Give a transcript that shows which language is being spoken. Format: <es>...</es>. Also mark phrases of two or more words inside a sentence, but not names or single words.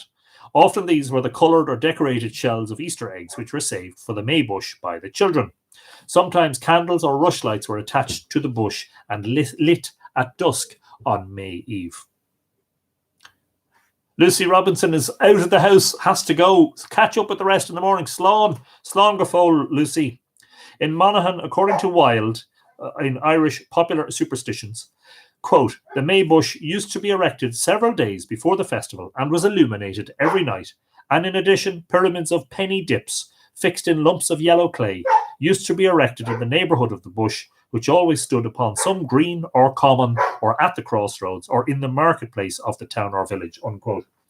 <en>Often these were the coloured or decorated shells of Easter eggs, which were saved for the May bush by the children. Sometimes candles or rushlights were attached to the bush and lit at dusk on May Eve. Lucy Robinson is out of the house, has to go. Catch up with the rest in the morning.</en> <ga>Slán go fóil, Lucy.</ga> <en>In Monaghan, according to Wilde, in Irish popular superstitions, quote, the May bush used to be erected several days before the festival and was illuminated every night. And in addition, pyramids of penny dips, fixed in lumps of yellow clay, used to be erected in the neighbourhood of the bush, which always stood upon some green or common or at the crossroads or in the marketplace of the town or village, unquote.</en>